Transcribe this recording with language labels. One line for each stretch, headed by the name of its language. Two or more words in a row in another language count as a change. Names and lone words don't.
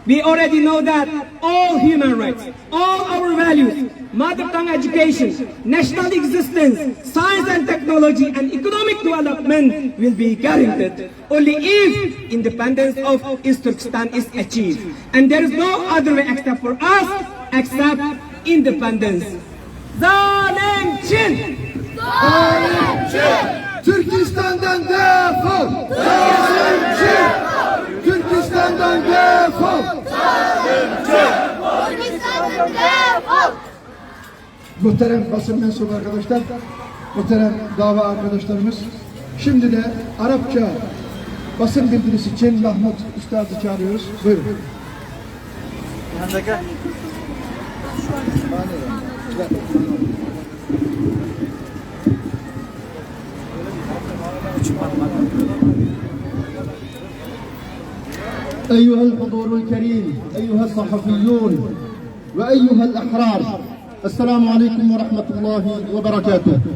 English: We already know that all human rights, all our values, mother tongue education, national existence, science and technology, and economic development will be guaranteed only if independence of East Turkestan is achieved. And there is no other way except for us, except independence.
Turkish: Zalim Çin! Zalim Çin! Türkistan'dan defol! Zalim Çin! Türkistan'dan defol! Türkistan'dan defol! Muhterem basın mensubu arkadaşlar, muhterem dava arkadaşlarımız, şimdi de Arapça basın bildirisi için Mahmut Üstad'ı çağırıyoruz. Buyurun.
Arabic: أيها الحضور الكريم، أيها الصحفيون وأيها الأحرار، السلام عليكم ورحمة الله وبركاته.